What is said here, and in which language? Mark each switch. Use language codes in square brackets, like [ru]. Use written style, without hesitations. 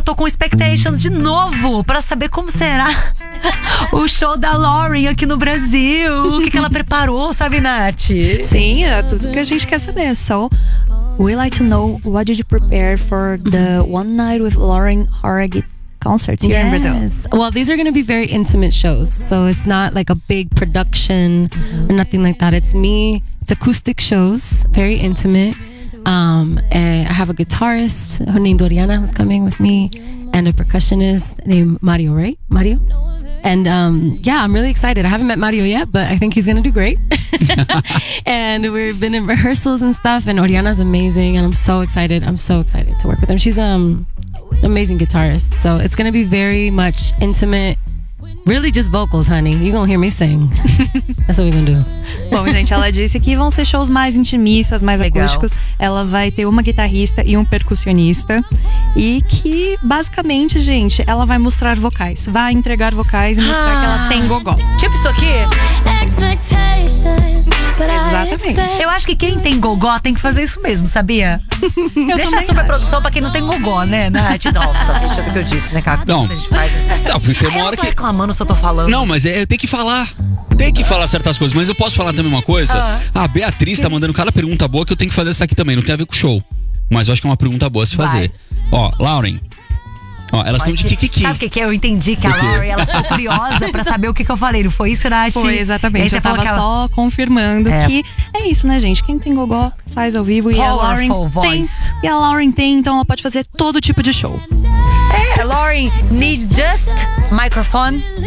[pt] Tô com expectations de novo pra saber como será o show da Lauren aqui no Brasil. O que, que ela preparou, sabe, Nath? Sim, é tudo que a gente quer saber. [en] So, we'd like to know what did you prepare for the One Night with Lauren Hargitay concert here in Brazil. Well, these are going to be very intimate shows, so it's not like a big production or nothing like that. It's me. It's acoustic shows, very intimate. I have a guitarist named Doriana who's coming with me, and a percussionist named Mario. Right, Mario. And yeah, I'm really excited. I haven't met Mario yet, but I think he's going to do great. And we've been in rehearsals and stuff, and Oriana's amazing, and I'm so excited. I'm so excited to work with him. She's amazing guitarist, so it's gonna be very much intimate, really just vocals, honey. You're gonna hear me sing. That's what we're gonna do. [pt] Bom, gente, ela disse que vão ser shows mais intimistas, mais legal, acústicos. Ela vai ter uma guitarrista e um percussionista. E que, basicamente, gente, ela vai mostrar vocais. Vai entregar vocais e mostrar que ela tem gogó. Tipo isso aqui. Exatamente. Eu acho que quem tem gogó tem que fazer isso mesmo, sabia? Eu deixa a superprodução pra quem não tem gogó, né, Nath? Nossa, deixa eu ver o que eu disse, né, Caco? Não, não, porque tem uma hora que... Eu tô reclamando se eu tô falando. Não, mas eu tenho que falar. Tem que falar certas coisas, mas eu posso falar também uma coisa? A Beatriz tá mandando cada pergunta boa que eu tenho que fazer essa aqui também, não tem a ver com o show. Mas eu acho que é uma pergunta boa a se fazer. Ó, Lauren. Ó, elas estão de kikiki. Sabe o que que é? Eu entendi que a Lauren, ela ficou curiosa pra saber o que que eu falei. Não foi isso, Nath? Foi, exatamente. Você tava só confirmando que é isso, né, gente? Quem tem gogó faz ao vivo. E a Lauren tem. E a Lauren tem, então ela pode fazer todo tipo de show. [en] Lauren needs just microphone.